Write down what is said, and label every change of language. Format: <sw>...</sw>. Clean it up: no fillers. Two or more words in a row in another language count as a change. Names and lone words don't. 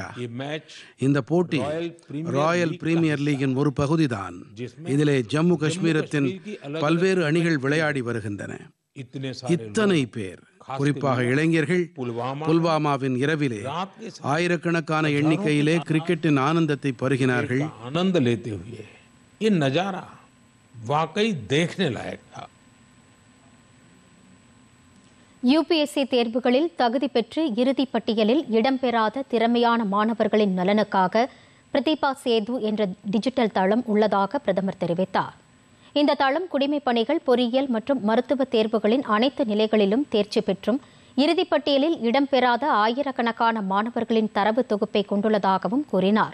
<ta>இந்த போட்டி ராயல் பிரீமியர் லீகின் ஒரு பகுதிதான். இதிலே ஜம்மு காஷ்மீரத்தின் பல்வேறு அணிகள் விளையாடி வருகின்றன. இத்தனை பேர், குறிப்பாக இளைஞர்கள், புல்வாமாவின் இரவிலே ஆயிரக்கணக்கான எண்ணிக்கையிலே கிரிக்கெட்டின் ஆனந்தத்தை பருகினார்கள்.</ta> <hi>ஆனந்த लेते हुए ये नजारा वाकई देखने लायक था.</hi> <ta>யுபிஎஸ்சி தேர்வுகளில் தகுதி பெற்று இறுதிப் பட்டியலில் இடம்பெறாத திறமையான மாணவர்களின் நலனுக்காக பிரதிபா சேது என்ற டிஜிட்டல் தளம் உள்ளதாக பிரதமர் தெரிவித்தார். இந்த தளம் குடிமைப் பணிகள், பொறியியல் மற்றும் மருத்துவ தேர்வுகளின் அனைத்து நிலைகளிலும் தேர்ச்சி பெற்றும் இறுதிப் பட்டியலில் இடம்பெறாத ஆயிரக்கணக்கான மாணவர்களின் தரவு தொகுப்பை கொண்டுள்ளதாகவும் கூறினார்.</ta>